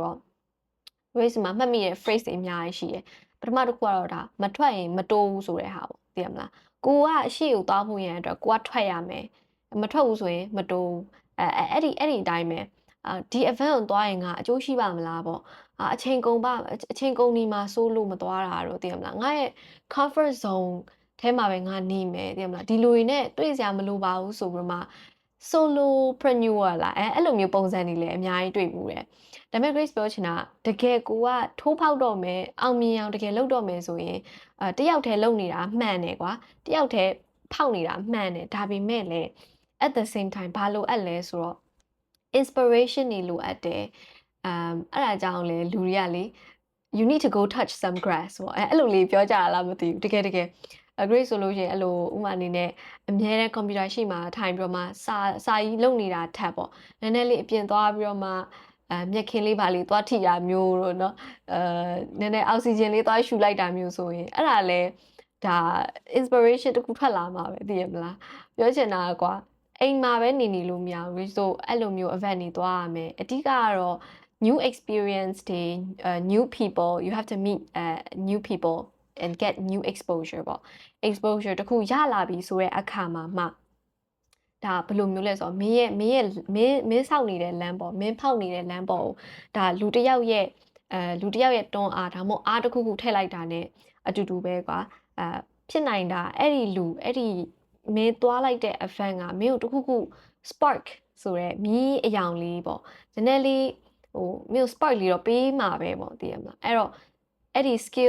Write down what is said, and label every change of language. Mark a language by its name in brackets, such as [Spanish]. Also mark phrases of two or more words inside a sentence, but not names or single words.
[Burmese] တော့ risk မှာမှတ်မိတဲ့ phrase တွေအများကြီးရှိတယ်ပထမတစ်ခုကတော့ဒါမထွက်ရင်မတိုးဘူးဆိုတဲ့ဟာပေါ့သိရမလားကိုကအရှိကိုသွားဖို့ရန်အတွက်ကိုကထွက်ရမယ်မထွက်ဘူးဆိုရင်မတိုးအဲ့ဒီအတိုင်းပဲဒီ event ကိုသွားရင်ကအကျိုးရှိပါမလားပေါ့အချိန်ကုန်ဒီမှာစိုးလို့မသွားတာတော့သိရမလားငါရဲ့ [English] comfort zone [Burmese] ထဲမှာပဲငါနေမယ်သိရမလားဒီလူတွေနဲ့တွေ့စရာမလိုပါဘူးဆိုပြီးမှ solopreneur လားအဲ့လိုမျိုးပုံစံတွေလည်းအများကြီးတွေ့ဘူးတယ်ဒါပေမဲ့ Grace ပြောချင်တာတကယ်ကိုကထိုးဖောက်တော့မယ်အောင်မြင်အောင်တကယ်လုပ်တော့မယ်ဆိုရင်တယောက်တည်းလုပ်နေတာမှန်တယ်ကွာတယောက်တည်းဖောက်နေတာမှန်တယ်ဒါပေမဲ့လည်း [English] at the same time [Burmese] ဘာလို့အပ်လဲဆိုတော့ inspiration တွေလိုအပ်တယ်အဲ့ဒါကြောင့်လေလူတွေကလေ [English] you need to go touch some [Burmese] grass ပေါ့အဲ့လိုလေးပြောကြတာလားမသိဘူးတကယ်Grace ဆိုလို့ရှိရင်အဲ့လိုဥမာအနေနဲ့အမြဲတမ်း computer ရှိမှထိုင်ပြီးတော့မှစာကြီးလုပ်နေတာထပ်ပေါ့နည်းနည်းလေးအပြင်သွားပြီးတော့မှမျက်ခင်းလေးပါလေးသွားထိတာမျိုးတော့เนาะနည်းနည်းအောက်ဆီဂျင်လေးသွားရှူလိုက်တာမျိုးဆိုရင် အဲ့ဒါလဲဒါ inspiration တခုထွက်လာမှာပဲသိရမလားပြောချင်တာကွာအိမ်မှာပဲနေလို့မရဘူး so အဲ့လိုမျိုး event တွေသွားရမယ်အဓိကကတော့ [English] new experience [Burmese] တွေ [English] new people you have to meet new people and get new exposure [Burmese] ပေါ့ exposure တခုရလာပြီဆိုတဲ့အခါမှာမှဒါဘယ်လို မျိုးလဲဆိုတော့မင်းဆောက်နေတဲ့လမ်းပေါ့မင်းဖောက်နေတဲ့လမ်းပေါ့ဒါလူတစ်ယောက်ရဲ့တွန်းအားဒါမှမဟုတ်အားတစ်ခုထည့်လိုက်တာ ਨੇ အတူတူပဲကွာဖြစ်နိုင်တာအဲ့ဒီလူအဲ့ဒီမင်းသွားလိုက်တဲ့ event ကမင်းကိုတစ်ခု spark ဆိုရဲမီးအယောင်လေးပေါ့နည်းနည်းလေးဟိုမင်းကို spark လေးတော့ပေးမှာပဲပေါ့သိရမလားအဲ့တော့အဲ့ဒီ